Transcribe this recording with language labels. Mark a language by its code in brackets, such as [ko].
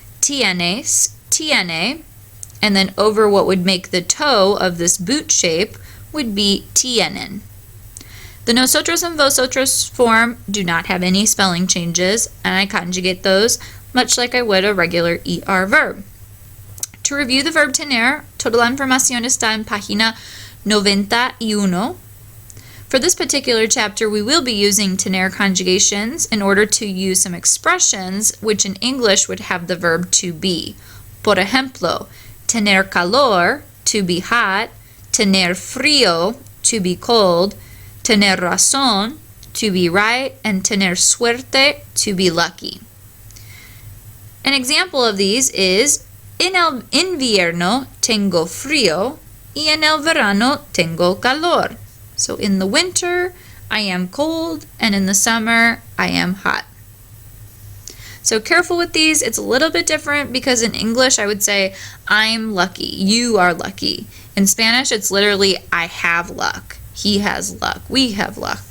[en] Tienes, tiene, and then over what would make the toe of this boot shape would be tienen. The nosotros and vosotros form do not have any spelling changes, and I conjugate those much like I would a regular ER verb. To review the verb tener, [es] toda la información está en página 91. [en] For this particular chapter, we will be using tener conjugations in order to use some expressions which in English would have the verb to be. [es] Por ejemplo, tener calor, [en] to be hot, [es] tener frío, [en] to be cold, [es] tener razón, [en] to be right, and [es] tener suerte, [en] to be lucky. An example of these is, [es] en el invierno tengo frío y en el verano tengo calor. [en] So in the winter, I am cold, and in the summer, I am hot. So careful with these. It's a little bit different because in English, I would say, I'm lucky, you are lucky. In Spanish, it's literally, I have luck. He has luck. We have luck.